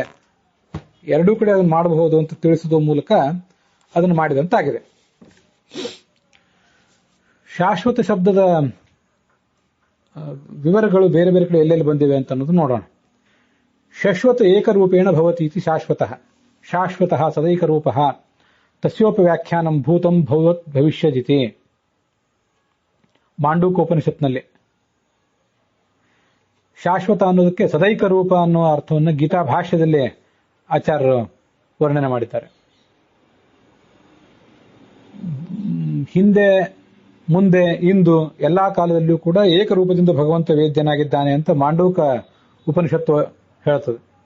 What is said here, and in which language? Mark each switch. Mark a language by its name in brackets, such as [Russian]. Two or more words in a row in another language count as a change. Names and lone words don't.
[Kannada] ಎರಡೂ ಕಡೆ ಅದನ್ನು ಮಾಡಬಹುದು ಅಂತ ತಿಳಿಸುವ ಮೂಲಕ ಅದನ್ನು ಮಾಡಿದಂತಾಗಿದೆ. ಶಾಶ್ವತ ಶಬ್ದದ ವಿವರಗಳು ಬೇರೆ ಬೇರೆ ಕಡೆ ಎಲ್ಲೆಲ್ಲಿ ಬಂದಿವೆ ಅಂತ ಅನ್ನೋದು ನೋಡೋಣ. [Sanskrit] ಶಶ್ವತ ಏಕರೂಪೇಣ ಭವತಿ ಇತಿ ಶಾಶ್ವತಃ. ಶಾಶ್ವತಃ ಸದೈಕರೂಪಃ ತಸ್ಯೋಪ ವ್ಯಾಖ್ಯಾನಂ ಭೂತಂ ಭವತ್ ಭವಿಷ್ಯದಿತಿ. [Kannada] ಮಾಂಡೂಕೋಪನಿಷತ್ನಲ್ಲಿ ಶಾಶ್ವತ ಅನ್ನೋದಕ್ಕೆ ಸದೈಕ ರೂಪ ಅನ್ನುವ ಅರ್ಥವನ್ನು ಗೀತಾ ಭಾಷ್ಯದಲ್ಲಿ ಆಚಾರ್ಯರು ವರ್ಣನೆ ಮಾಡಿದ್ದಾರೆ. ಹಿಂದೆ, ಮುಂದೆ, ಇಂದು ಎಲ್ಲಾ ಕಾಲದಲ್ಲಿಯೂ ಕೂಡ ಏಕರೂಪದಿಂದ ಭಗವಂತ ವೇದ್ಯನಾಗಿದ್ದಾನೆ ಅಂತ ಮಾಂಡೂಕ ಉಪನಿಷತ್ತು ಹೇಳುತ್ತದೆ.